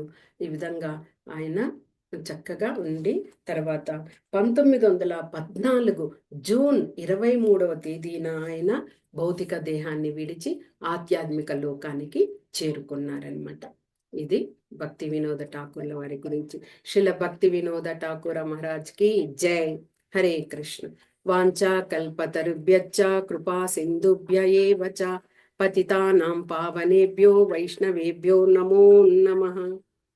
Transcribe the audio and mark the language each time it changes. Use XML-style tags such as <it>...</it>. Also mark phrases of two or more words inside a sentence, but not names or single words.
<te>ఈ విధంగా ఆయన చక్కగా ఉండి తర్వాత 1914 జూన్ 23వ తేదీన ఆయన భౌతిక దేహాన్ని విడిచి ఆధ్యాత్మిక లోకానికి చేరుకున్నారనమాట. ఇది భక్తి వినోద ఠాకూర్ల వారి గురించి. శిల భక్తి వినోద ఠాకూర మహారాజ్కి జై. హరే కృష్ణ.</te> <sa>వాంఛా కల్పతరుభ్యశ్చ కృపా సింధుభ్య ఏవ చ పతితానాం పావనేభ్యో వైష్ణవేభ్యో నమో నమః.</sa>